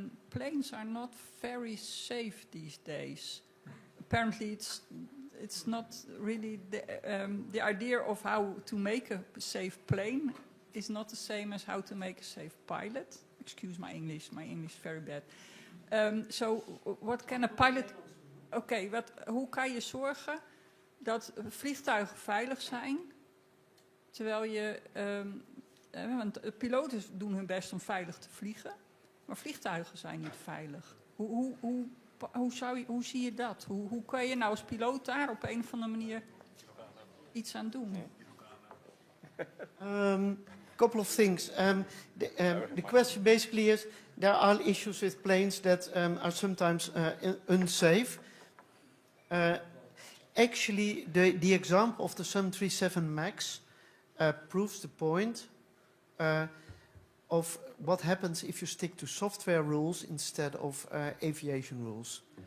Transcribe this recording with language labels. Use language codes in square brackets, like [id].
[en] Planes are not very safe these days. Apparently it's not really the idea of how to make a safe plane is not the same as how to make a safe pilot. Excuse my English is very bad. So what can a pilot... [nl] Oké, hoe kan je zorgen dat vliegtuigen veilig zijn, terwijl je... want piloten doen hun best om veilig te vliegen, maar vliegtuigen zijn niet veilig. Hoe zie je dat? Hoe kan je nou als piloot daar op een of andere manier iets aan doen? [en] Couple of things. The question basically is, there are issues with planes that are sometimes unsafe. Actually, the example of the 737 MAX proves the point of what happens if you stick to software rules instead of aviation rules.